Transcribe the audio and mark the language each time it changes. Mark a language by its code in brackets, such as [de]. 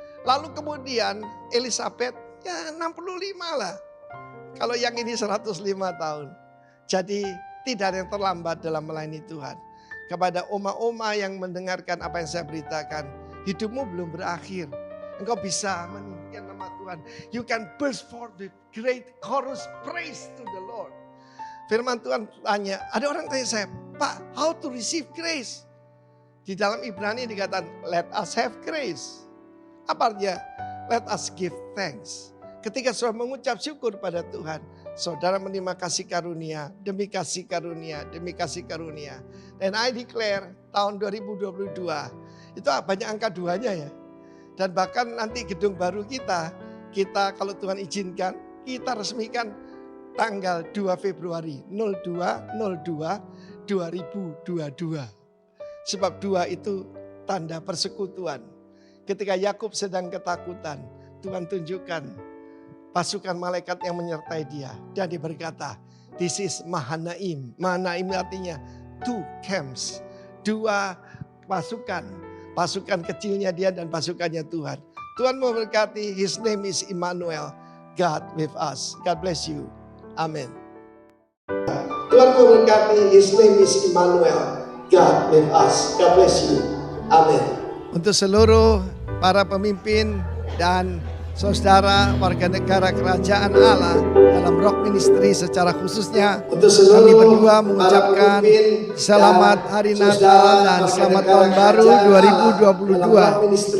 [id] Lalu kemudian Elizabeth ya 65 lah. Kalau yang ini 105 tahun. Jadi tidak ada yang terlambat dalam melayani Tuhan. Kepada oma-oma yang mendengarkan apa yang saya beritakan. Hidupmu belum berakhir. Engkau bisa meninggikan nama Tuhan. [en] You can burst forth with great chorus praise to the Lord. [id] Firman Tuhan tanya, ada orang tanya saya, Pak, [en] how to receive grace? [id] Di dalam Ibrani dikatakan, [en] let us have grace. [id] Apa artinya? [en] Let us give thanks. [id] Ketika saudara mengucap syukur pada Tuhan, saudara menerima kasih karunia, demi kasih karunia, demi kasih karunia. Dan [en] I declare [id] tahun 2022, itu banyak angka 2-nya ya. Dan bahkan nanti gedung baru kita kalau Tuhan izinkan, kita resmikan tanggal 2 Februari 02/02/2022. Sebab 2 itu tanda persekutuan. Ketika Yakub sedang ketakutan, Tuhan tunjukkan pasukan malaikat yang menyertai dia. Dan dia berkata, [en] this is Mahanaim. [id] Mahanaim artinya [en] two camps. [id] Dua pasukan. Pasukan kecilnya dia dan pasukannya Tuhan. Tuhan memberkati, [en] His name is Immanuel. God with us. God bless you. Amin. [id] Tuhan memberkati, [en] His name is Immanuel. God with us. God bless you. Amin. [id] Untuk seluruh para pemimpin dan saudara warga negara kerajaan Allah dalam Rock Ministry secara khususnya, kami berdua mengucapkan selamat Hari Natal dan selamat Tahun Baru 2022.